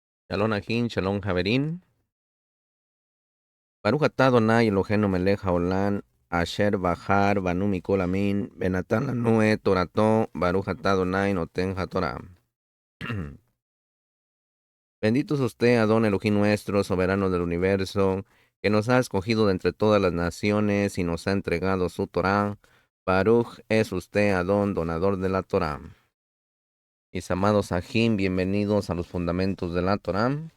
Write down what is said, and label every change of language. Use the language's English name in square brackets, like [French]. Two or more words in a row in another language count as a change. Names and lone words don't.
[Hebrew] שלום אחים שלום חברים ברוך אתה אדוני אלוהינו מלך העולם אשר בחר בנו מכל העמים ונתן לנו תורתו ברוך אתה אדוני נותן התורה. [Spanish] Bendito es usted, Adón Elohim nuestro, soberano del universo, que nos ha escogido de entre todas las naciones y nos ha entregado su Torah. Baruch es usted, Adón, donador de la Torah. Mis amados Ajim, bienvenidos a los fundamentos de la Torah.